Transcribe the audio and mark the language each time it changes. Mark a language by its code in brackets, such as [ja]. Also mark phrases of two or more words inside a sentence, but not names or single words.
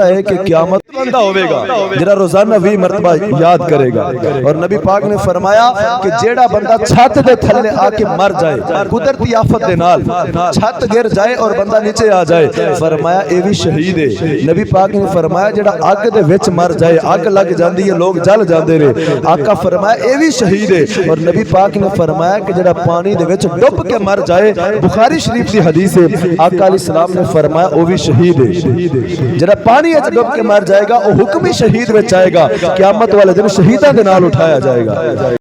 [pa] ہے کہ قیامت بندہ ہوئے گا جڑا روزانہ 20 مرتبہ یاد کرے گا اور نبی پاک نے فرمایا کہ جیڑا بندہ چھت دے تھلے آ کے مر جائے قدرتی آفت دے نال چھت گر جائے اور بندہ نیچے آ جائے فرمایا اے بھی شہید ہے نبی پاک نے فرمایا جڑا اگ دے وچ مر جائے اگ لگ جاندی ہے لوگ جل جاندے نے آقا فرمایا اے بھی شہید ہے اور نبی پاک نے فرمایا کہ جڑا پانی دے وچ ڈب کے مر جائے بخاری شریف دی حدیث ہے آقا علیہ السلام نے فرمایا وہ بھی شہید ہے جڑا پانی وچ ڈب کے مر جائے گا وہ حکمی شہید وچ آئے گا قیامت والے دن شہیداں دے نال اٹھایا جائے گا